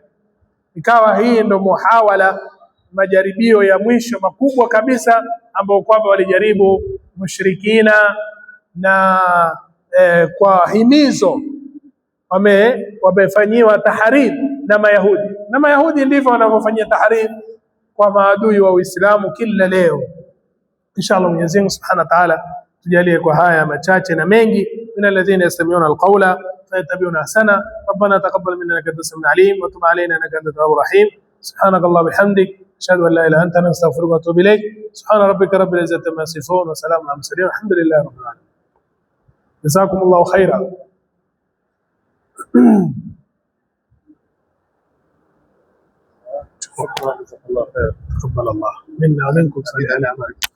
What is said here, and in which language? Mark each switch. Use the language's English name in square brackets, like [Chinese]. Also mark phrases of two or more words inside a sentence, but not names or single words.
[Swahili] Ikawa hii ndo muhawala, majaribio ya mwisho makubwa kabisa ambao kwamba walijaribu mushrikina, na kwa himizo wamefanyiwa tahariri na Mayahudi, na Mayahudi ndivyo wanavyofanyia tahariri kwa maadui wa Uislamu kila leo. Inshallah Mwenyezi Mungu [Arabic] سبحانه وتعالى [Swahili] tujalie kwa haya machache na mengi, [Arabic] من الذين يستمعون القول فيتبعون أحسنه. ربنا تقبل منا إنك أنت السميع العليم وتب علينا إنك أنت التواب الرحيم. سبحانك اللهم وبحمدك أشهد أن لا إله إلا أنت أستغفرك وأتوب إليك. سبحان ربك رب العزة عما يصفون وسلام على المرسلين والحمد لله رب العالمين. جزاكم الله خيرا. الله خير، تقبل الله منا ومنكم صالح الأعمال.